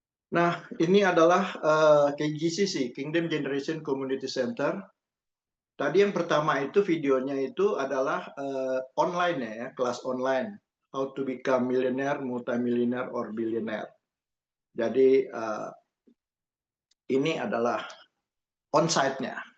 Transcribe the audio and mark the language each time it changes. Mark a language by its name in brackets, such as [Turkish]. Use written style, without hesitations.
[Indonesian] Nah, ini adalah KGCC, Kingdom Generation Community Center. Tadi yang pertama itu videonya itu adalah online ya, kelas online. [English] How to become millionaire, multimillionaire, or billionaire. [Indonesian] Jadi ini adalah onsite-nya.